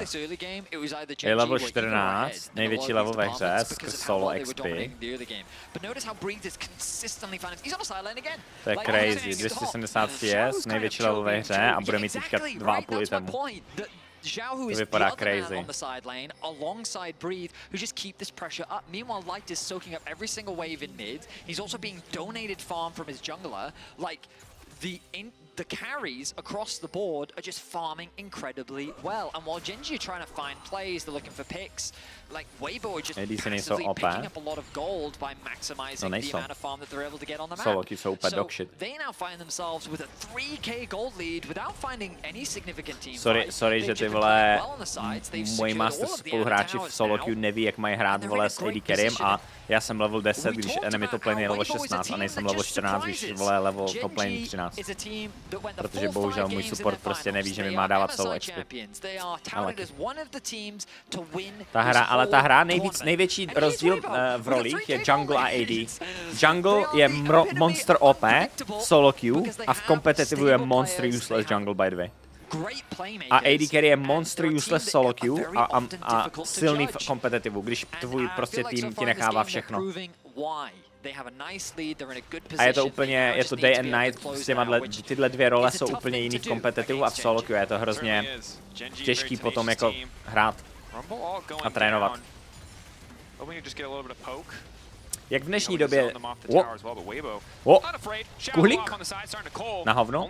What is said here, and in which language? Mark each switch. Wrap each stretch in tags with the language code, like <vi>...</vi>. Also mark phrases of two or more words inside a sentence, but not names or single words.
<cs>Je level 14, největší level ve hře, skrz</cs> <en>solo XP.</en> <cs>To je crazy, 270 CS, největší level ve hře a bude mít teďka 2,5 itemu.</cs> <en>Xiaohu is</en> <cs>vypadá crazy.</cs> <en>on the side lane alongside Breathe, who just keep this pressure up. Meanwhile, Light is soaking up every single wave in mid. He's also being donated farm from his jungler. Like the carries across the board are just farming incredibly well. And while Genji are trying to find plays, they're looking for picks. Like Waybo are just passively picking up a lot of gold by maximizing the amount of farm that they're able to get on the map. So they now find themselves with a 3k gold lead without finding any significant team fight. Sorry,</en> <cs>že ty vole moji master spoluhráči v</cs> <en>solo queue</en> <cs>neví, jak mají hrát vole s</cs> <en>AD carrym</en> <cs>a já jsem level 10, když</cs> <en>enemy top lane</en> <cs>je level 16 a nejsem level 14, když vole</cs> <en>level top lane</en> <cs>13. Protože bohužel můj support prostě neví, že mi má dávat</cs> <en>solo XP.</en> <cs>Ale ta hra, největší rozdíl v rolích je jungle a AD. Jungle je</cs> <en>monster OP, solo queue</en> <cs>a v competitivu je</cs> <en>monster useless jungle by the way.</en> <cs>A</cs> <en>AD carry</en> <cs>je</cs> <en>monster useless solo queue</en> <cs>a silný v competitivu, když tvůj prostě tým ti nechává všechno. A je to úplně, je to</cs> <en>day and night,</en> <cs>tyhle dvě role jsou úplně jiný v competitivu a v</cs> <en>solo queue</en> <cs>je to hrozně těžký potom jako hrát a trénovat. Jak v dnešní době... Kuhlík? Na hovno?</cs>